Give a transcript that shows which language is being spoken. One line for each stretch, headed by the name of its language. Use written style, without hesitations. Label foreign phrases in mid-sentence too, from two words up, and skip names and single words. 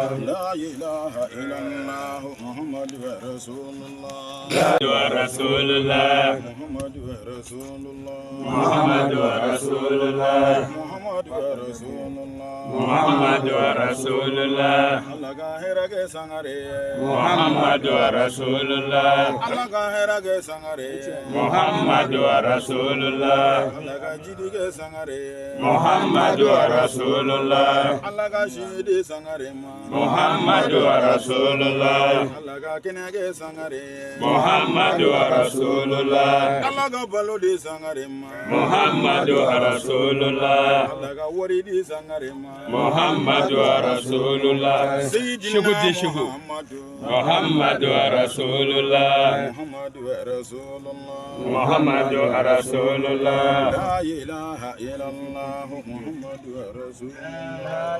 Arabic: لا إله إلا الله محمد رسول الله رسول الله محمد رسول الله محمد رسول الله محمد رسول الله محمد رسول الله
Bambara: Allah ka hera ke sangare
Arabic: محمد رسول الله
Bambara: Allah ka hera ke sangare
Arabic: محمد رسول الله
Bambara: Allah ka jidi ke sangare
Arabic: محمد رسول الله
Bambara: Allah ka shidi sangare ma
Arabic: محمد رسول الله
Bambara: Allah ka kene ke sangare
Arabic: محمد رسول الله
Bambara: Allah ka balo di sangare ma
Arabic: محمد رسول الله
Bambara: Allah ka wari di sangare ma
Arabic: محمد رسول الله سيدنا محمد محمد رسول الله محمد رسول الله محمد رسول الله لا إله إلا الله محمد رسول الله